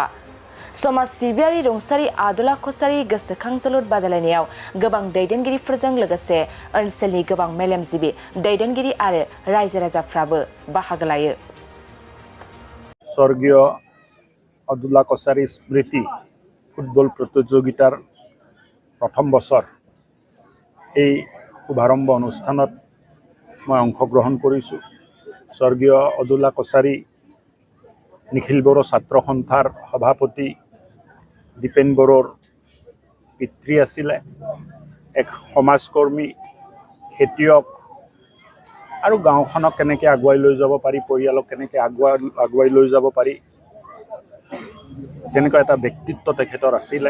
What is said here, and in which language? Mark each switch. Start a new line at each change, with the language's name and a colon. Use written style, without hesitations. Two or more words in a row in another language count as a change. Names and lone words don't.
Bodo: समाज सिबियारि रुंसारि आदुला कसारी गोसोखां जोलुर बादायलायनायाव गोबां दैदेनगिरिफोरजों लोगोसे ओनसोलनि गोबां मेलेमजिबि दैदेनगिरि आरो रायजो राजाफ्राबो बाहागो लायो।
Assamese: स्वर्गीय आदुला कसारी स्मृति ফুটবল প্ৰতিযোগিতাৰ প্ৰথম বছৰ এই শুভাৰম্ভ অনুষ্ঠানত মই অংশগ্ৰহণ কৰিছোঁ। স্বৰ্গীয় আদুলা কছাৰী নিখিল বড়ো ছাত্ৰ সন্থাৰ সভাপতি দীপেন বড়োৰ পিতৃ আছিলে, এক সমাজকৰ্মী, খেতিয়ক আৰু গাঁওখনক কেনেকৈ আগুৱাই লৈ যাব পাৰি, পৰিয়ালক কেনেকৈ আগুৱাই লৈ যাব পাৰি তেনেকুৱা এটা ব্যক্তিত্ব তেখেতৰ আছিলে।